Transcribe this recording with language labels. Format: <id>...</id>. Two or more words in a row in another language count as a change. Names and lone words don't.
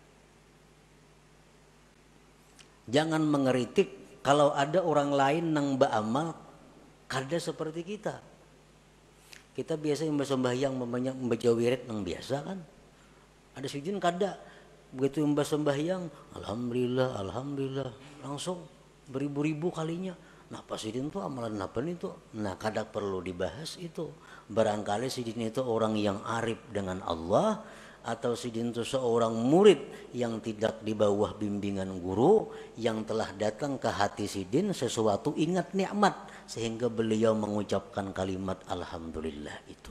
<id>Jangan mengeritik kalau ada orang lain yang beramal kada seperti kita. Kita biasa sembahyang membaca wirid yang biasa kan. Ada Sidin kada. Begitu mbak sembahyang, alhamdulillah, alhamdulillah, langsung beribu-ribu kalinya. Nah, Pak Sidin itu amalan apa nih tuh? Nah, kadang perlu dibahas itu. Barangkali Sidin itu orang yang arif dengan Allah, atau Sidin itu seorang murid yang tidak di bawah bimbingan guru, yang telah datang ke hati Sidin sesuatu ingat nikmat sehingga beliau mengucapkan kalimat alhamdulillah itu.</id>